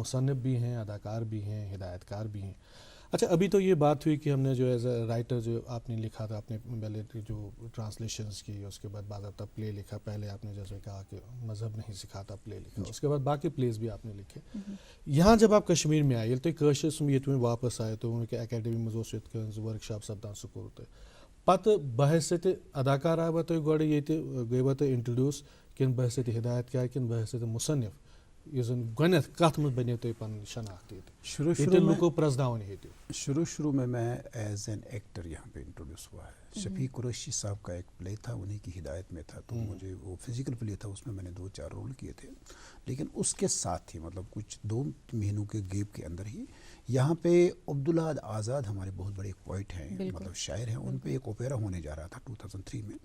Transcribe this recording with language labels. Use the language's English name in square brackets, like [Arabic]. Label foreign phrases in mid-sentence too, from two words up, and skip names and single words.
[Urdu] آپ مصنف بھی ہیں، اداکار بھی ہیں، ہدایت کار بھی ہیں. اچھا ابھی تو یہ بات ہوئی کہ ہم نے جو [English] as a writer [Urdu] جو آپ نے لکھا تھا، آپ نے پہلے جو ٹرانسلیشنز کی، اس کے بعد باضابطہ پلے لکھا. پہلے آپ نے جیسے کہا کہ مذہب نہیں سکھاتا، پلے لکھا. اس کے بعد باقی پلیز بھی آپ نے لکھے. یہاں جب آپ کشمیر میں آئے [Kashmiri] ییٚلہِ تُہۍ کٲشرِس یہ تُہۍ واپس آئے تو کہ اکیڈمی منٛز اوس یِتھ کٔنۍ [English] work shop [Kashmiri] سپدان سُہ کوٚروٕ تۄہہِ. پتہٕ بحثیتِ اداکار آوا تُہۍ گۄڈٕ ییٚتہِ گٔیوا تُہۍ انٹرڈیوٗس کِنہٕ بحثیتِ ہدایتکار کِنہٕ بحثیتِ مُصنف یُس زن گۄڈنٮ۪تھ کتھ منٛز بنے تۄہہِ پنٕنۍ شناخت ییٚتہِ لُکو پرٛزناوٕنۍ ییٚتہِ؟ [Urdu] شروع میں [English] as an actor [Urdu] یہاں پہ انٹروڈیوس ہوا ہے. شفیق قریشی صاحب کا ایک پلے تھا، انہیں کی ہدایت میں تھا، تو مجھے وہ [English] physical play [Urdu] تھا، اس میں میں نے 2-4 رول کیے تھے. لیکن اس کے ساتھ ہی مطلب کچھ 2 مہینوں کے گیپ کے اندر ہی یہاں پہ عبداللہ آزاد ہمارے بہت بڑے ایک پوئٹ ہیں، مطلب شاعر ہیں، ان پہ ایک اوپیرا ہونے جا رہا تھا 2003 میں.